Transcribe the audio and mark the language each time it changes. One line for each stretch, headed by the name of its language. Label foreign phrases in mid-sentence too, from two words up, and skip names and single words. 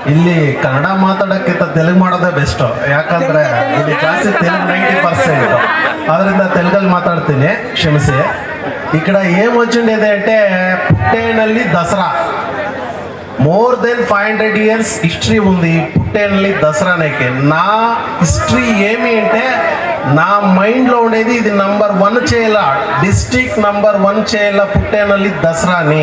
Kannada: ಇಲ್ಲಿ ಕನ್ನಡ ಮಾತಾಡೋಕ್ಕಿಂತ ತೆಲುಗು ಮಾಡೋದೇ ಬೆಸ್ಟ್. ಯಾಕಂದ್ರೆ ಇಲ್ಲಿ ಜಾಸ್ತಿ ತೆಲುಗು 90%. ಅದರಿಂದ ತೆಲುಗಲ್ಲಿ మాట్లాడుತೀನಿ, క్షమిసి.
Telugu: ఇక్కడ ఏం వచ్చిండేది అంటే పుట్టేనల్లి దసరా
English: more than 500 years history
Telugu: ఉంది పుట్టేనల్లి దసరానికి. నా హిస్టరీ ఏమి అంటే నా మైండ్లో ఉండేది ఇది నంబర్ 1 చేయాల,
English: district number 1
Telugu: చేయాల పుట్టేనల్లి దసరాని.